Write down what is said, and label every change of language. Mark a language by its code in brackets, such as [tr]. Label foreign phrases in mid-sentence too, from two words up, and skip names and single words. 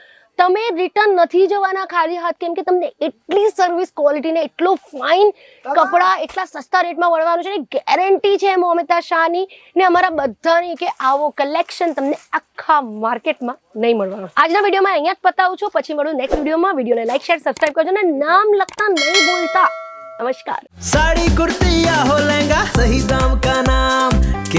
[gu] તમે રિટર્ન નથી જવાના ખાલી હાથ, કેમ કે તમને એટલી [en] service quality [gu] ને એટલો ફાઇન કપડાં એટલા સસ્તા રેટમાં મળવાનું છે ને ગેરંટી છે મમિતા શાહની ને અમારા બધાની કે આવો કલેક્શન તમને આખા માર્કેટમાં નહીં મળવાનું। આજના વિડીયોમાં અહીંયા જ પતાવું છું, પછી મળું નેક્સ્ટ વિડીયોમાં। વિડીયોને [en] like, share, subscribe [gu] કરજો ને નામ લખતા નહીં ભૂલતા। [hi] नमस्कार। साड़ी कुर्ती या हो लहंगा, सही दाम का नाम